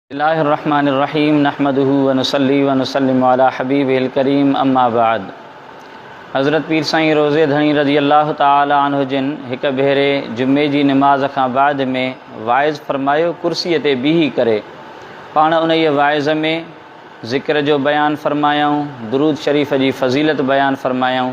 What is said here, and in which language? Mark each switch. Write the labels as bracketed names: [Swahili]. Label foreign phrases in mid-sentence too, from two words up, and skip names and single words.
[Arabic] بسم الله الرحمن الرحيم نحمده ونصلي ونسلم على حبيبه الكريم أما بعد. [Sindhi] हज़रत पीर साईं रोज़े धणी [Arabic] رضي الله تعالى عنه [Sindhi] जिन हिक भेरे जुमे जी नमाज़ खां बाद में वाइज़ फरमायो कुर्सीअ ते बीही करे पाण उन वाइज़ में ज़िक्र जो बयान फरमायऊं, दुरूद शरीफ़ जी फ़ज़ीलत बयान फरमायऊं।